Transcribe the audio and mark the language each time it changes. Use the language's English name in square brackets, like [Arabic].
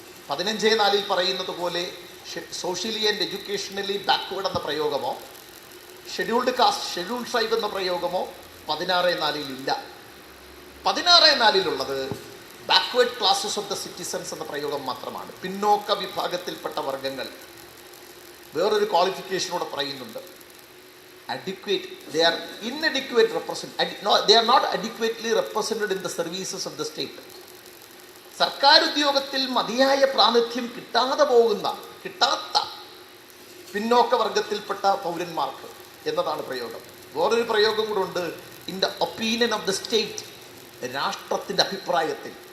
[Malayalam] 15(4)ൽ പറയുന്നത് പോലെ [English] socially and educationally backward [Malayalam] എന്ന പ്രയോഗമോ ഷെഡ്യൂൾഡ് കാസ്റ്റ്, ഷെഡ്യൂൾ ട്രൈബ് എന്ന പ്രയോഗമോ 16(4)ൽ ഇല്ല. 16(4)ലുള്ളത് [English] backward classes of the citizens [Malayalam] എന്ന പ്രയോഗം മാത്രമാണ്. പിന്നോക്ക വിഭാഗത്തിൽപ്പെട്ട വർഗങ്ങൾ. വേറൊരു ക്വാളിഫിക്കേഷനോടെ പറയുന്നുണ്ട്, [English] adequate, they are inadequate they are not adequately represented in the services of the state. [Malayalam] സർക്കാർ ഉദ്യോഗത്തിൽ മതിയായ പ്രാതിനിധ്യം കിട്ടാത്ത പിന്നോക്ക വർഗത്തിൽപ്പെട്ട പൗരന്മാർക്ക് എന്നതാണ് പ്രയോഗം. വേറൊരു പ്രയോഗം കൂടെ ഉണ്ട്, [English] in the opinion of the state, [Malayalam] രാഷ്ട്രത്തിൻ്റെ അഭിപ്രായത്തിൽ.